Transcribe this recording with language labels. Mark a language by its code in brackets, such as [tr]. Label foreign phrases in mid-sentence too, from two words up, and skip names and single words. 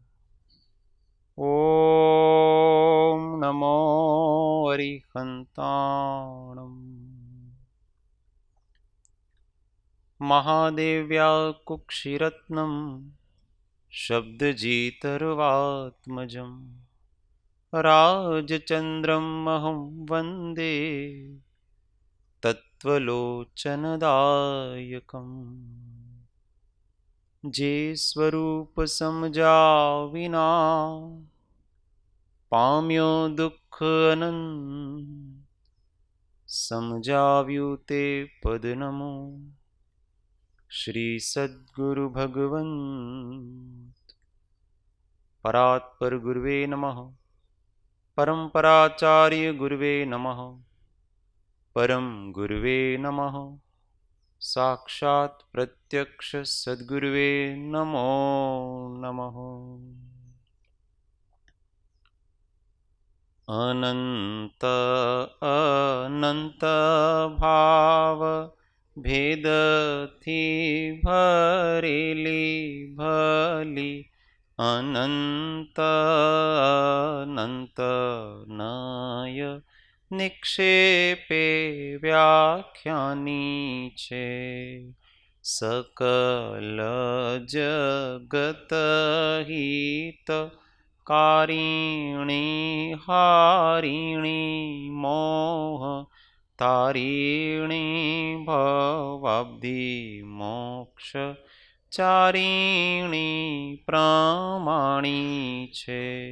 [pra] ॐ नमो अरिहन्ताणम् [sa] महादेव्या कुक्षिरत्नं शब्दजितर्वात्मजं राजचन्द्रमहं वन्दे तत्त्वलोचनदायकम् [gu] જે સ્વરૂપ સમજ્યા વિના પામ્યો દુઃખ અનંત સમજાવ્યું તે પદ નમો શ્રી સદ્ગુરુ ભગવંત [sa] परात्पर गुरुवे नमः परम्पराचार्य गुरुवे नमः परम गुरुवे नमः પરમ ગુરુવે નમઃ साक्षात् प्रत्यक्ष सद्गुरुवे नमो नमः [gu] અનંત અનંત ભાવ ભેદ થી ભરેલી ભલી અનંત અનંત નય નિક્ષેપે વ્યાખ્યાની છે સકલ જગત હિત કારિણી હારિણી મોહ તારિણી ભવાબ્ધિ મોક્ષ ચારિણી પ્રમાણી છે